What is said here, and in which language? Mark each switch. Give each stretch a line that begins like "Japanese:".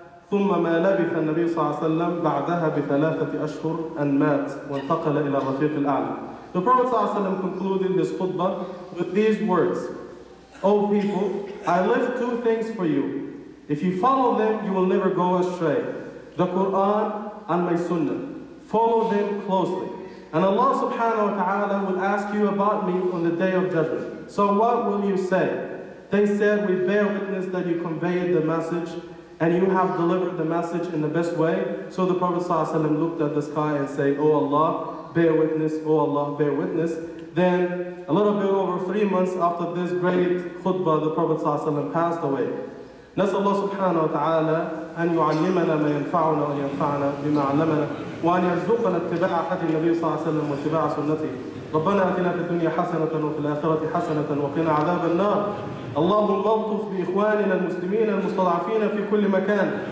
Arabic: ثم ما لبث النبي صلى الله عليه وسلم بعدها ب3 أشهر أن مات وانتقل إلى الرفيق الأعلى.
English: The Prophet صلى الله عليه وسلم concluded his khutbah with these words: O people, I left 2 things for you. If you follow them, you will never go astray. The Quran and my Sunnah. Follow them closely. And Allah subhanahu wa ta'ala will ask you about me on the day of judgment. So what will you say? They said, we bear witness that you conveyed the message and you have delivered the message in the best way. So the Prophet ﷺ looked at the sky and said, Oh Allah, bear witness, oh Allah, bear witness. Then a little bit over 3 months after this great khutbah, the Prophet ﷺ passed away.
Arabic: نسأل الله سبحانه وتعالى أن يعلمنا ما ينفعنا وأن ينفعنا بما علمنا وأن يرزقنا اتباع هدي النبي صلى الله عليه وسلم واتباع سنته. ربنا آتنا في الدنيا حسنة وفي الآخرة حسنة وقنا عذاب النار. اللهم الطف بإخواننا المسلمين المستضعفين في كل مكان.